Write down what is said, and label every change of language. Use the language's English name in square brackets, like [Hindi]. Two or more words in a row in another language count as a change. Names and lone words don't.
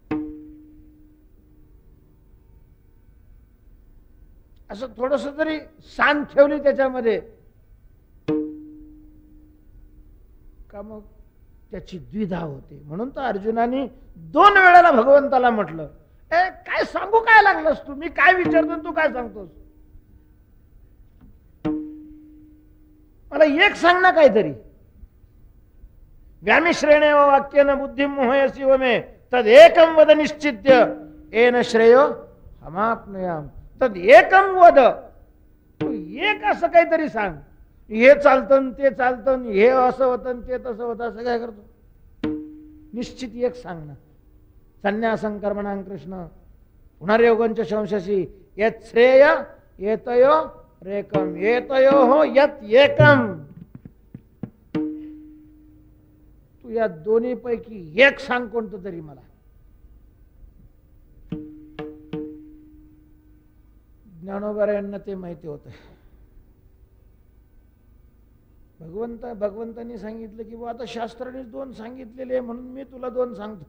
[Marathi] असं थोडस जरी सांग ठेवली त्याच्यामध्ये का मग त्याची द्विधा होते. म्हणून तर अर्जुनाने 2 वेळेला भगवंताला म्हटलं, ए काय सांगू, काय लागलंस तू? मी काय विचारतो तू काय सांगतोस? मला एक सांग ना काहीतरी. [Sanskrit] व्यामिश्रेणे वाक्येन बुद्धिं मोहयसि वमे तद एकम वद निश्चित्य येन श्रेयो हमाप्नुयाम. तद एकम वद. [Marathi] तू एक असं काहीतरी सांग. हे चालतं ते चालतं, हे असं होतं ते तसं होतं, असं काय करतो? निश्चित एक सांग ना. [Sanskrit] संन्यासं कर्मणां कृष्ण पुनर्योगंच शंशसी यत् श्रेय येतयो रेकम येतयो यत् एकम. [Marathi] तू या दोन्ही पैकी एक सांग कोणतं तरी मला. ज्ञानोबा ते माहिती होतं. भगवंतांनी सांगितलं की आता शास्त्राने 2 सांगितलेले म्हणून मी तुला 2 सांगतो.